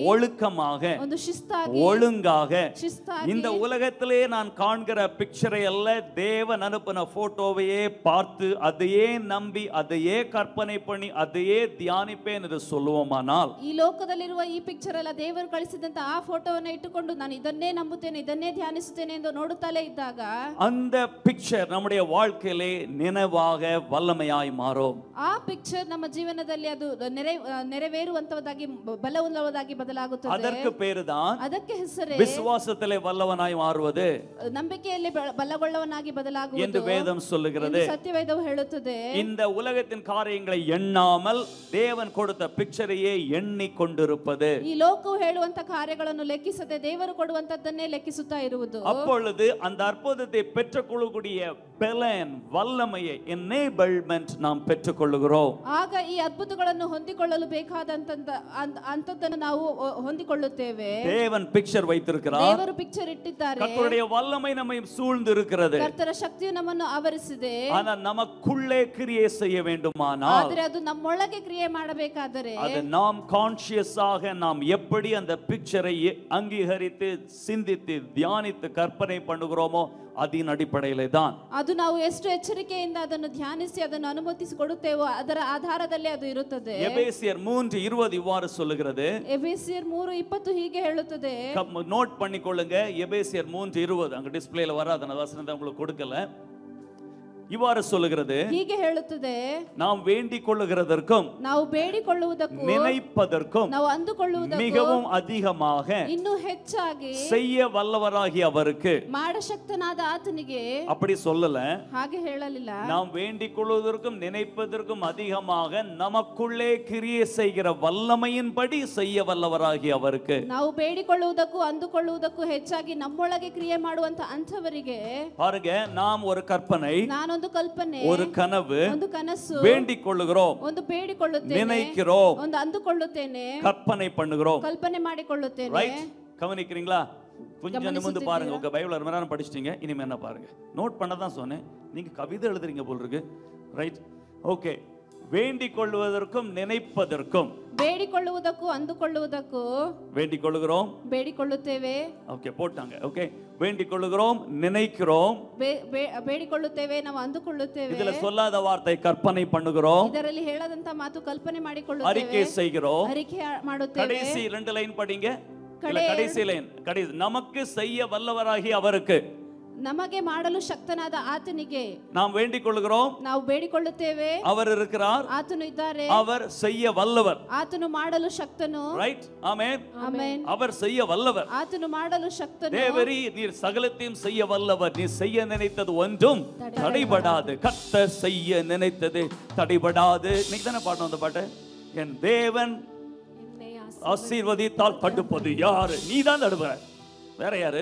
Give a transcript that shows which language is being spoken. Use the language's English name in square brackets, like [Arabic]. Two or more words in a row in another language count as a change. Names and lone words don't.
[Tamil] ஒழுக்கமாக, [Kannada] ಒಂದು ಶಿಸ್ತಾಗಿ, [Tamil] ஒழுங்காக [Kannada] ಶಿಸ್ತಾಗಿ [Tamil] இந்த உலகத்திலே நான் காண்கிற பிக்சரை அல்ல, தேவன் அனுப்பின போட்டோவையே பார்த்து அதையே நம்பி அதையே கற்பனை பண்ணி அதையே தியானிப்பேன் என்று சொல்லுவோமானால், [Kannada] ಈ ಲೋಕದಲ್ಲಿರುವ ಈ ಪಿಕ್ಚರ್ ಅಲ್ಲ, ದೇವರು ಕಳಿಸಿದಂತ ಆ ಫೋಟೋವನ್ನು ಇಟ್ಟುಕೊಂಡು ನಾನು ಇದನ್ನೇ ನಂಬುತ್ತೇನೆ, ಇದನ್ನೇ ಧ್ಯಾನಿಸುತ್ತೇನೆ ಎಂದು ನೋಡುತ್ತಲೇ ಇದ್ದಾಗ [Tamil] அந்த பிக்சர் நம்முடைய வாழ்க்கையிலே நினைவாக வல்லமையாய் மாறும். [Kannada] ಆ ಪಿಕ್ಚರ್ ನಮ್ಮ ಜೀವನದಲ್ಲಿ ಅದು ನೆರವೇರುವಂತದ್ದಾಗಿ ಬಲವುಳ್ಳದಾಗಿ ಬದಲಾಗುತ್ತದೆ. [Tamil] அதற்கு பேருதான் [Kannada] ಅದಕ್ಕೆ ಹೆಸರೇ [Tamil] விசுவாசத்திலே வல்லவனாய் மாறுவது [Kannada] ನಂಬಿಕೆಯಲ್ಲಿ ಬಲಗೊಳ್ಳವನಾಗಿ [Tamil] என்று [Kannada] ಬದಲಾಗುವುದು [Tamil] வேதம் சொல்லுகிறது. [Kannada] ಎಂದು ಸತ್ಯವೇದವು ಹೇಳುತ್ತದೆ. [Tamil] இந்த உலகத்தின் காரியங்களை எண்ணாமல் தேவன் கொடுத்த பிக்சரையே எண்ணி கொண்டிருப்பது. [Kannada] ಈ ಲೋಕವು ಹೇಳುವಂತ ಕಾರ್ಯಗಳನ್ನು ಲೆಕ್ಕಿಸದೆ ದೇವರು ಕೊಡುವಂತದ್ದನ್ನೇ ಲೆಕ್ಕಿಸುತ್ತಾ ಇರುವುದು. [Tamil] அப்பொழுது அந்த அற்புதத்தை பெற்றுக்கொள்ளக்கூடிய பலன், வல்லமையை, எனேபிள்மென்ட் நாம் பெற்றுக்கொள்கிறோம். [Kannada] ಆಗ ಈ ಅದ್ಭುತಗಳನ್ನು ಹೊಂದಿಕೊಳ್ಳಲು ಬೇಕಾದಂತದ್ದನ್ನು ನಾವು ಹೊಂದಿಕೊಳ್ಳುತ್ತೇವೆ. [Tamil] தேவன் பிக்சர் வைத்திருக்கிறார். [Kannada] ದೇವರು ಪಿಕ್ಚರ್ ಇಟ್ಟಿದ್ದಾರೆ. [Tamil] கர்த்தருடைய வல்லமை நம்மை சூழ்ந்து இருக்கிறது. [Kannada] ಕರ್ತನ ಶಕ್ತಿಯು ನಮ್ಮನ್ನು ಆವರಿಸಿದೆ. [Tamil] ஆனால் நமக்குள்ளே கிரியை செய்ய வேண்டுமானால், [Kannada] ಆದರೆ ಅದು ನಮ್ಮೊಳಗೆ ಕ್ರಿಯೆ ಮಾಡಬೇಕಾದರೆ [Tamil] அது நாம் கான்ஷியஸாக நாம் எப்படி அந்த பிக்சரை அங்கீகரித்து சிந்தித்து தியானித்து கற்பனை பண்ணுகிறோமோ அதன் அடிப்படையிலே தான். [Kannada] ಅದು ನಾವು ಎಷ್ಟು ಎಚ್ಚರಿಕೆಯಿಂದ ಅದನ್ನು ಧ್ಯಾನಿಸಿ ಅದನ್ನು ಅನುಮತಿಸಿಕೊಡುತ್ತೇವೋ ಅದರ ಆಧಾರದಲ್ಲಿ ಅದು ಇರುತ್ತದೆ. [Tamil] எபேசியர் 3:20 இவ்வாறு சொல்லுகிறது. [Kannada] ಎಫೆಸಿಯರ್ 3:20 ಹೀಗೆ ಹೇಳುತ್ತದೆ. [Tamil] நோட் பண்ணிக்கொள்ளுங்க. எபேசியர் 3:20 அங்க டிஸ்ப்ளேல வராத, அந்த வசனத்தை உங்களுக்கு கொடுக்கல. இவ்வாறு சொல்லுகிறது, [Kannada] ಹೀಗೆ ಹೇಳುತ್ತದೆ, [Tamil] நாம் வேண்டிக் கொள்ளுகிறதற்கும் [Kannada] ನಾವು ಬೇಡಿಕೊಳ್ಳುವುದಕ್ಕೂ [Tamil] நினைப்பதற்கும் [Kannada] ನಾವು ಅಂದುಕೊಳ್ಳುವುದಕ್ಕೂ [Tamil] மிகவும் அதிகமாக [Kannada] ಇನ್ನೂ ಹೆಚ್ಚಾಗಿ [Tamil] செய்ய வல்லவராகி அவருக்கு. [Kannada] ಮಾಡಶಕ್ತನಾದ ಆತನಿಗೆ [Tamil] அப்படி சொல்லல, [Kannada] ಹಾಗೆ ಹೇಳಲಿಲ್ಲ. [Tamil] நாம் வேண்டிக் கொள்வதற்கும் நினைப்பதற்கும் அதிகமாக நமக்குள்ளே கிரியை செய்கிற வல்லமையின்படி செய்ய வல்லவராகி அவருக்கு. [Kannada] ನಾವು ಬೇಡಿಕೊಳ್ಳುವುದಕ್ಕೂ ಅಂದುಕೊಳ್ಳುವುದಕ್ಕೂ ಹೆಚ್ಚಾಗಿ ನಮ್ಮೊಳಗೆ ಕ್ರಿಯೆ ಮಾಡುವಂತ ಅಂಥವರಿಗೆ [Tamil] பாருங்க, நாம் ஒரு கற்பனை, [Kannada] ನಾನೊಂದು ಕಲ್ಪನೆ, [Tamil] ஒரு கனவு, [Kannada] ಒಂದು ಕನಸು, [Tamil] வேண்டிக் கொள்ளுகிறோம், [Kannada] ಒಂದು ಬೇಡಿಕೊಳ್ಳುತ್ತೇನೆ, [Tamil] நினைக்கிறோம், [Kannada] ಒಂದು ಅಂದುಕೊಳ್ಳುತ್ತೇನೆ, [Tamil] கற்பனை பண்ணுகிறோம். [Kannada] ಕಲ್ಪನೆ ಮಾಡಿಕೊಳ್ಳುತ್ತೇನೆ. [Tamil] ரைட்? கவனிக்கிறீங்களா? கொஞ்சம் நிமிர்ந்து பாருங்க. உங்க பைபிள் அரை மணி நேரம் படிச்சிட்டீங்க, இனிமே என்ன பாருங்க. நோட் பண்ண தான் சொன்னேன், நீங்க கவிதை எழுதுறீங்க போல் இருக்கு. [English] Right? Okay. [Tamil] வேண்டிக் கொள்வதற்கும் நினைப்பதற்கும், [Kannada] ಬೇಡಿಕೊಳ್ಳುವುದಕ್ಕೂ ಅಂದುಕೊಳ್ಳುವುದಕ್ಕೂ [Tamil] வேண்டிக் கொள்ளுகிறோம், [Kannada] ಬೇಡಿಕೊಳ್ಳುತ್ತೇವೆ. [Tamil] ஓகே போட்டாங்க. ஓகே, வேண்டிக் கொள்ளுகிறோம், நினைக்கிறோம். [Kannada] ಬೇಡಿಕೊಳ್ಳುತ್ತೇವೆ, ನಾವು ಅಂದುಕೊಳ್ಳುತ್ತೇವೆ. [Tamil] இதுல சொல்லாத வார்த்தை கற்பனை பண்ணுகிறோம், [Kannada] ಇದರಲ್ಲಿ ಹೇಳದಂತ ಮಾತು ಕಲ್ಪನೆ ಮಾಡಿಕೊಳ್ಳುತ್ತೇವೆ, [Tamil] அறிக்கை செய்கிறோம். [Kannada] ಅರಿಕೆ ಮಾಡುತ್ತೇವೆ. [Tamil] கடைசி 2 லைன் படிங்க. கடைசி லைன், கடைசி, நமக்கு செய்ய வல்லவராகி அவருக்கு, [Kannada] ನಮಗೆ ಮಾಡಲು ಶಕ್ತನಾದ ಆತನಿಗೆ [Tamil] நாம் வேண்டிக் கொள்ளுகிறோம், [Kannada] ನಾವು ಬೇಡಿಕೊಳ್ಳುತ್ತೇವೆ. [Tamil] அவர் இருக்கிறார், [Kannada] ಆತನು ಇದ್ದಾರೆ, [Tamil] அவர் செய்ய வல்லவர். [Kannada] ಆತನು ಮಾಡಲು ಶಕ್ತನು. [Tamil] ரைட்? ஆமென். [Kannada] ಆಮೆನ್. [Tamil] அவர் செய்ய வல்லவர். [Kannada] ಆತನು ಮಾಡಲು ಶಕ್ತನು. [Tamil] தேவரீ, நீர் சகலத்தையும் செய்ய வல்லவர். நீ செய்ய நினைத்தது ஒன்றும் தடைபடாது. கர்த்தர் செய்ய நினைத்தது தடைபடாது. இன்னைக்கு தானே பாடணும் அந்த பாட்டு. என் தேவன் ஆசீர்வதித்தால் தடுப்பது யாரு? நீ தான் தடுப்ப, வேற யாரு?